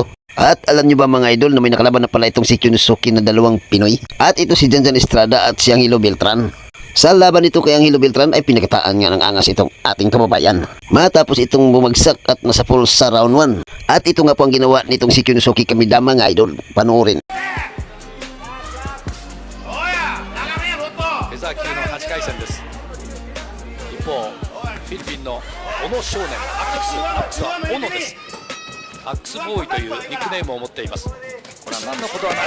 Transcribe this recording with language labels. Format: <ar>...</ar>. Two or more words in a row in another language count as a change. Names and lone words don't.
<tl>At alam nyo ba mga idol na may nakalaban na pala itong si Kiyusuke na dalawang Pinoy? At ito si Janjan Estrada at si Angelo Beltran. Sa laban nito kay Angelo Beltran ay pinakataan nga ng angas itong ating kababayan. Matapos itong bumagsak at nasa full sa round 1. At ito nga po ang ginawa nitong si Kiyusuke Kamida mga idol. Panoorin.</tl> <ja>フェザー級の8回戦です。一方フィリピンの小野少年アックスは小野です。アックスボーイというニックネームを持っています。これは何のことはない。</ja>